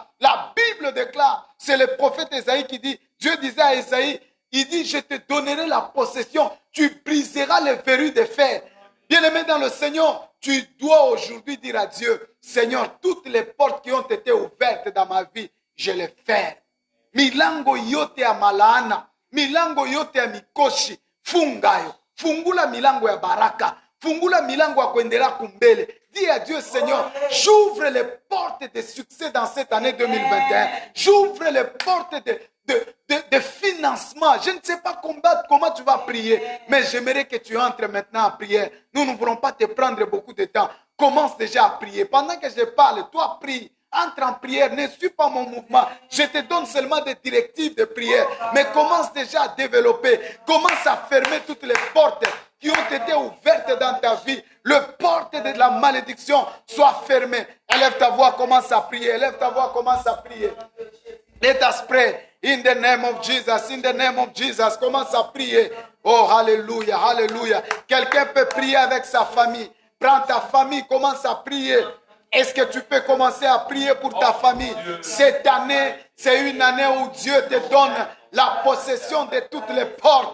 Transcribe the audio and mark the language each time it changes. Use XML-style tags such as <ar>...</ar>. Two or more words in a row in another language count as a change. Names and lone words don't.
<fr>La Bible déclare, c'est le prophète Ésaïe qui dit, Dieu disait à Ésaïe, il dit, je te donnerai la possession. Tu briseras les verrous de fer. Bien-aimé dans le Seigneur, tu dois aujourd'hui dire à Dieu, Seigneur, toutes les portes qui ont été ouvertes dans ma vie, je les ferme.</fr> <sw>Milango yote ya malaana, milango yote ya mikoshi, fungayo. Fungula milango ya baraka, fungula milango ya kuendelea kumbele.</sw> <fr>Dis à Dieu, Seigneur, j'ouvre les portes de succès dans cette année 2021. J'ouvre les portes de financement. Je ne sais pas comment tu vas prier, mais j'aimerais que tu entres maintenant en prière. Nous ne voulons pas te prendre beaucoup de temps. Commence déjà à prier. Pendant que je parle, toi prie. Entre en prière, ne suis pas mon mouvement. Je te donne seulement des directives de prière. Mais commence déjà à développer. Commence à fermer toutes les portes qui ont été ouvertes dans ta vie. Le porte de la malédiction soit fermée. Élève ta voix, commence à prier. Élève ta voix, commence à prier.</fr> <en>Let us pray. In the name of Jesus, in the name of Jesus,</en> <fr>commence à prier. Oh, hallelujah, hallelujah. Quelqu'un peut prier avec sa famille. Prends ta famille, commence à prier. Est-ce que tu peux commencer à prier pour ta famille? Cette année, c'est une année où Dieu te donne la possession de toutes les portes.</fr>